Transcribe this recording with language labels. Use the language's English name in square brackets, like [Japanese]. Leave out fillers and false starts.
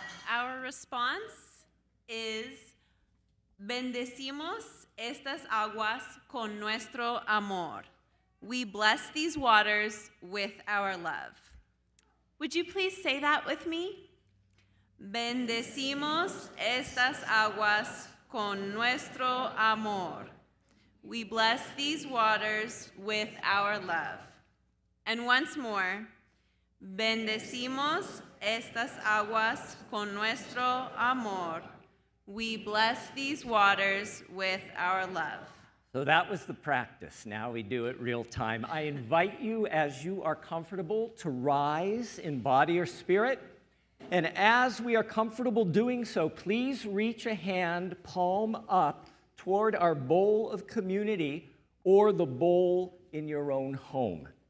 [English] Our response is, [Spanish] bendecimos estas aguas con nuestro amor. [English] We bless these waters with our love. Would you please say that with me? [Spanish] Bendecimos estas aguas con nuestro amor. [English] We bless these waters with our love. And once more, [Spanish] bendecimos estas aguas con nuestro amor. [English] We bless these waters with our love. So that was the practice. Now we do it real time. I invite you, as you are comfortable, to rise in body or spirit. And as we are comfortable doing so, please reach a hand, palm up, toward our bowl of community or the bowl in your own home.